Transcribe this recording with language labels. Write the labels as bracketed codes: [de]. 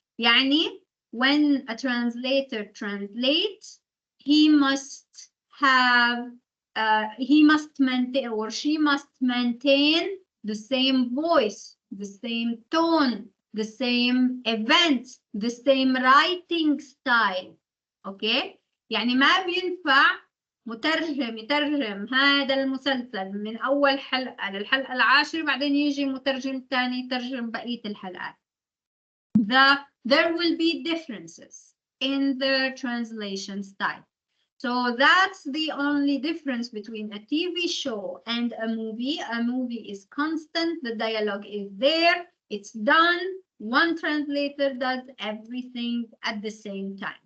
[en] يعني when a translator translates, he must maintain, or she must maintain the same voice, the same tone, the same events, the same writing style. Okay? [ar] يعني ما بينفع مترجم يترجم هذا المسلسل من أول حلقة للحلقة العاشرة بعدين يجي مترجم ثاني يترجم بقية الحلقات. [en] There will be differences in the translation style. So that's the only difference between a TV show and a movie. A movie is constant, the dialogue is there, it's done. One translator does everything at the same time.